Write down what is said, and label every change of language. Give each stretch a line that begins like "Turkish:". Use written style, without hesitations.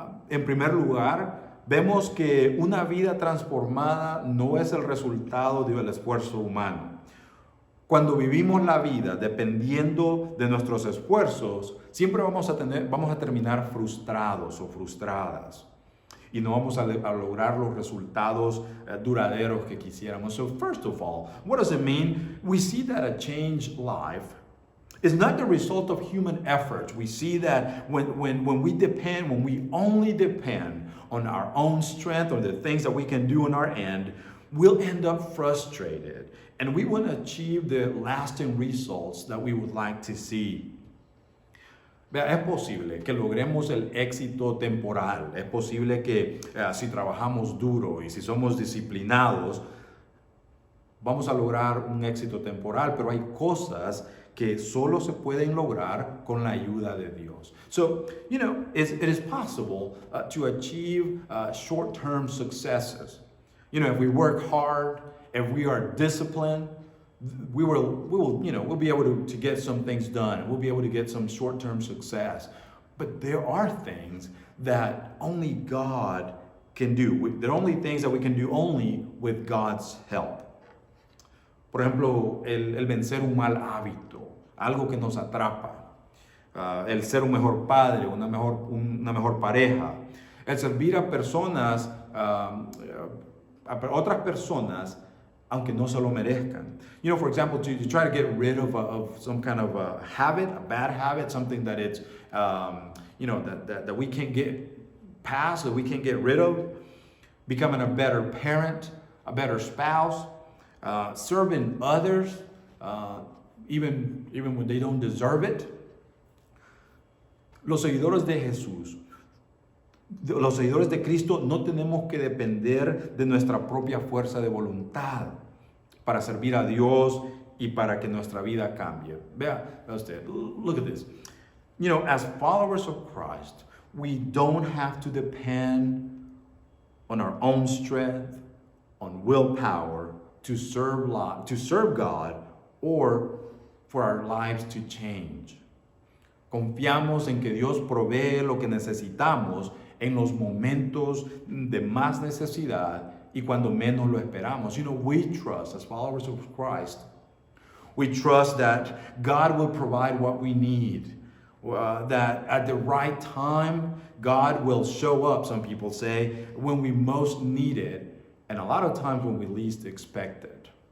Spanish: En primer lugar, vemos que una vida transformada no es el resultado del esfuerzo humano. Cuando vivimos la vida dependiendo de nuestros esfuerzos, siempre vamos a terminar frustrados o frustradas. Y no vamos a lograr los resultados duraderos que quisiéramos.
English: So first of all, what does it mean? We see that a changed life is not the result of human effort. We see that when we only depend on our own strength or the things that we can do on our end, we'll end up frustrated and we won't achieve the lasting results that we would like to see.
Spanish: Vea, es posible que logremos el éxito temporal, es posible que si trabajamos duro y si somos disciplinados, vamos a lograr un éxito temporal, pero hay cosas que solo se pueden lograr con la ayuda de Dios.
English: So, it is possible to achieve short-term successes. If we work hard, if we are disciplined, we'll be able to get some things done. We'll be able to get some short-term success. But there are things that only God can do. There are only things that we can do only with God's help.
Spanish: Por ejemplo, el vencer un mal hábito, algo que nos atrapa. El ser un mejor padre, una mejor pareja. El servir a personas, a otras personas, aunque no se lo merezcan.
English: For example, to try to get rid of some kind of a habit, a bad habit, something that it's, that we can't get past that we can get rid of, becoming a better parent, a better spouse, serving others, even when they don't deserve it.
Spanish: Los seguidores de Jesús, los seguidores de Cristo, no tenemos que depender de nuestra propia fuerza de voluntad para servir a Dios y para que nuestra vida cambie. Vea usted,
English: look at this. You know, as followers of Christ, we don't have to depend on our own strength, on willpower to serve God or for our lives to change.
Spanish: Confiamos en que Dios provee lo que necesitamos en los momentos de más necesidad y cuando menos lo esperamos.
English: You know, we trust, as followers of Christ, we trust that God will provide what we need. That at the right time, God will show up, some people say, when we most need it, and a lot of times when we least expect it.